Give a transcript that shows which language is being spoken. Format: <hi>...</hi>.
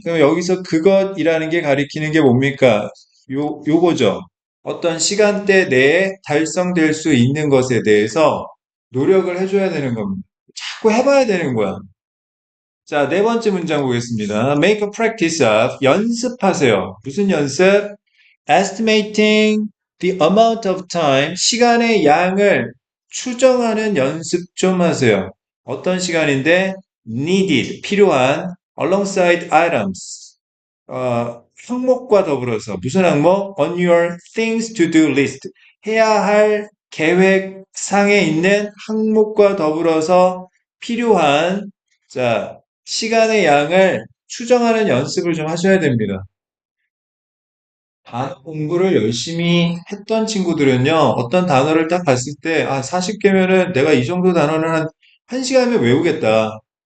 <ko>그럼 여기서 그것이라는 게 가리키는 게 뭡니까? 요거죠. 어떤 시간대 내에 달성될 수 있는 것에 대해서 노력을 해줘야 되는 겁니다. 자꾸 해봐야 되는 거야. 자, 네 번째 문장 보겠습니다.</ko> <en>Make a practice of.</en> <ko>연습하세요. 무슨 연습?</ko> <en>Estimating the amount of time.</en> <ko>시간의 양을 추정하는 연습 좀 하세요. 어떤 시간인데?</ko> <en>Needed.</en> <ko>필요한.</ko> <en>Alongside items.</en> <ko>항목과 더불어서. 무슨 항목?</ko> <en>On your things to do list.</en> <ko>해야 할 계획상에 있는 항목과 더불어서 필요한, 자, 시간의 양을 추정하는 연습을 좀 하셔야 됩니다. 단어 공부를 열심히 했던 친구들은요, 어떤 단어를 딱 봤을 때, 40개면은 내가 이 정도 단어는 한 1시간이면 외우겠다.</ko>